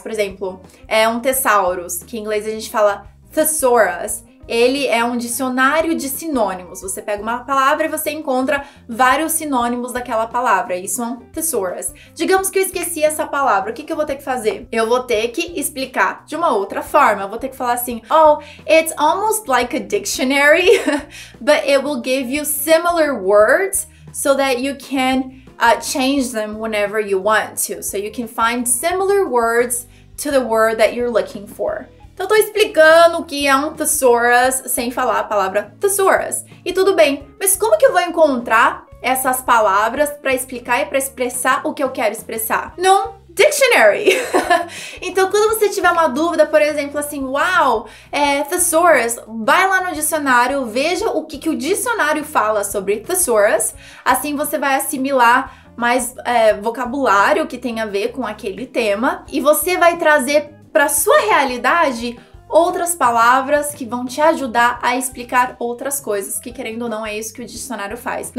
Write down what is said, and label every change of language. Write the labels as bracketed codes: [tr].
[pt] Por exemplo, é um thesaurus, que em inglês a gente fala thesaurus. Ele é um dicionário de sinônimos. Você pega uma palavra e você encontra vários sinônimos daquela palavra. Isso é um thesaurus. Digamos que eu esqueci essa palavra. O que eu vou ter que fazer? Eu vou ter que explicar de uma outra forma. Eu vou ter que falar assim, [en] it's almost like a dictionary, but it will give you similar words so that you can change them whenever you want to. So you can find similar words to the word that you're looking for. [pt] Então, eu tô explicando o que é um thesaurus sem falar a palavra thesaurus. E tudo bem, mas como que eu vou encontrar essas palavras para explicar e para expressar o que eu quero expressar? Num dictionary! Então, quando você tiver uma dúvida, por exemplo, assim, thesaurus, vai lá no dicionário, veja o que o dicionário fala sobre thesaurus, assim você vai assimilar mais vocabulário que tem a ver com aquele tema e você vai trazer para sua realidade outras palavras que vão te ajudar a explicar outras coisas, que querendo ou não é isso que o dicionário faz.